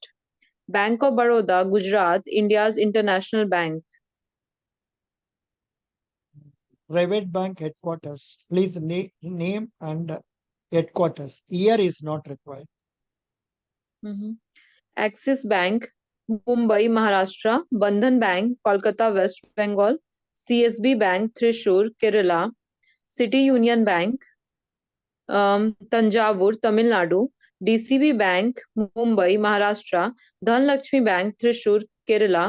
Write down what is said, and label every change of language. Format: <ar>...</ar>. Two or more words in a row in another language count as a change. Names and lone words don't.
<en>Bank of Baroda, Gujarat, India's international bank. Private bank headquarters. Please name and headquarters. Year is not required. Mhm. Axis Bank, Mumbai, Maharashtra. Bandhan Bank, Kolkata, West Bengal. CSB Bank, Thrissur, Kerala. City Union Bank, Tanjavur, Tamil Nadu. DCB Bank, Mumbai, Maharashtra. Dhanlakshmi Bank, Thrissur, Kerala.</en>